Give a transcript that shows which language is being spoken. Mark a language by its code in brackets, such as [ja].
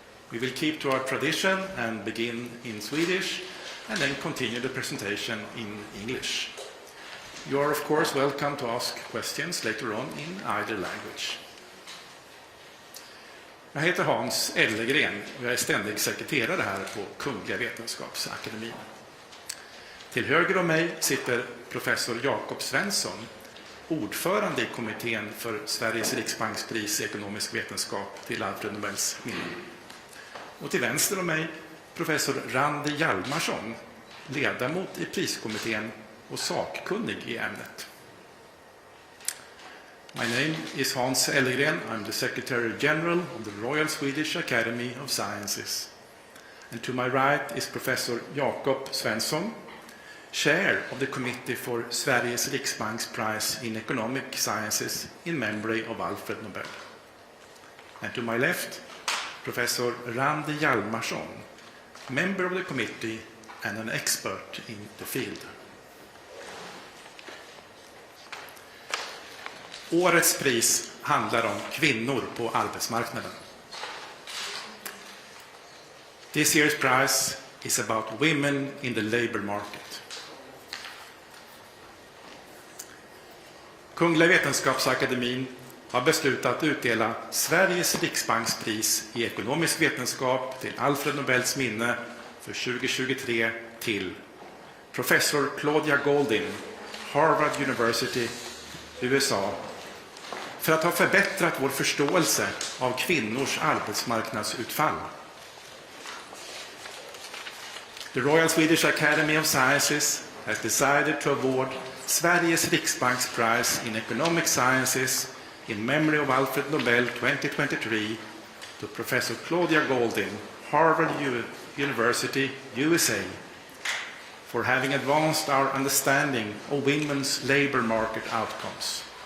[en] We will keep to our tradition and begin in Swedish and then continue the presentation in English. You are of course welcome to ask questions later on in either language. [sv] Jag heter Hans Ellegren och jag är ständig sekreterare här på Kungliga Vetenskapsakademin. Till höger om mig sitter professor Jakob Svensson, ordförande i kommittén för Sveriges riksbankspris i ekonomisk vetenskap till Alfred Nobels minne. Och till vänster om mig professor Randi Hjalmarsson, ledamot i priskommittén och sakkunnig i ämnet. [en] My name is Hans Ellegren. I'm the Secretary General of the Royal Swedish Academy of Sciences. And to my right is Professor Jakob Svensson, Chair of the Committee for Sveriges riksbankspris in economic sciences in memory of Alfred Nobel. And to my left, Professor Randi Hjalmarsson, member of the committee and an expert in the field. [sv] Årets pris handlar om kvinnor på arbetsmarknaden. [en] This year's prize is about women in the labor market. [sv] Kungliga Vetenskapsakademin har beslutat utdela Sveriges riksbankspris i ekonomisk vetenskap till Alfred Nobels minne för 2023 till professor Claudia Golden, Harvard University, USA, för att ha förbättrat vår förståelse av kvinnors arbetsmarknadsutfall. [en] The Royal Swedish Academy of Sciences has decided to award Sveriges riksbankspris in economic sciences in memory of Alfred Nobel 2023 to Professor Claudia Golden, Harvard University, USA, for having advanced our understanding of women's labor market outcomes.